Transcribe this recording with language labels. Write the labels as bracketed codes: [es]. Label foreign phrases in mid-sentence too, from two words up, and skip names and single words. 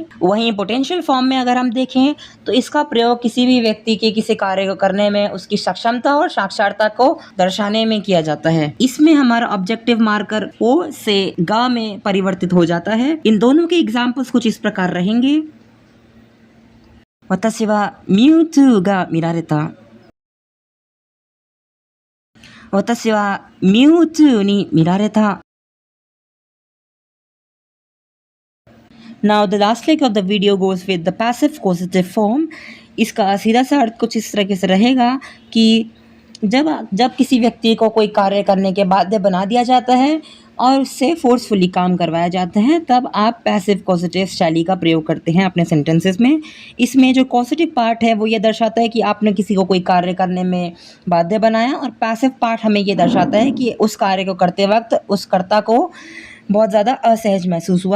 [hi] वहीं [en] potential form [hi] में अगर हम देखें तो इसका प्रयोग किसी भी व्यक्ति के किसी कार्य को करने में उसकी सक्षमता और साक्षरता को दर्शाने में किया जाता है। इसमें हमारा [en] objective marker [hi] ओ से गा में परिवर्तित हो जाता है। इन दोनों के एग्जाम्पल्स कुछ इस प्रकार रहेंगे। [ja] 私 は ミュウツー が 見られた. 私はミュウツーに見られた。 [en] Now the last leg of the video goes with the passive causative form. [hi] इसका सीधा सा अर्थ कुछ इस तरह से रहेगा कि जब किसी व्यक्ति को कोई कार्य करने के बाध्य बना दिया जाता है और उससे फोर्सफुली काम करवाया जाता है तब आप [en] passive causative [hi] शैली का प्रयोग करते हैं अपने सेंटेंसेस में। इसमें जो [en] causative part [hi] है वो ये दर्शाता है कि आपने किसी को कोई कार्य करने में बाध्य बनाया और [en] passive part [hi] हमें ये दर्शाता है कि उस कार्य को करते वक्त उस कर्ता को बहुत ज़्यादा असहज महसूस हुआ।